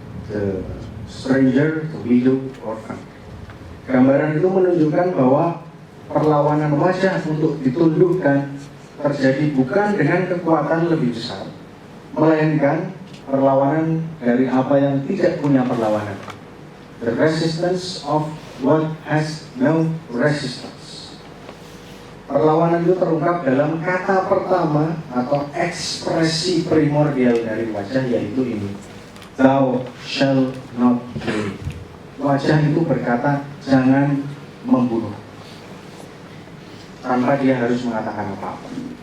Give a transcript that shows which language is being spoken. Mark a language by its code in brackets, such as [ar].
[en] The stranger, the widow, orphan. [id] Gambaran itu menunjukkan bahwa perlawanan wajah untuk ditundukkan terjadi bukan dengan kekuatan lebih besar, melainkan perlawanan dari apa yang tidak punya perlawanan. [en] The resistance of what has no resistance. [id] Perlawanan itu terungkap dalam kata pertama atau ekspresi primordial dari wajah, yaitu ini: [en] Thou shall not kill. [id] Wajah itu berkata, jangan membunuh, tanpa dia harus mengatakan apa-apa.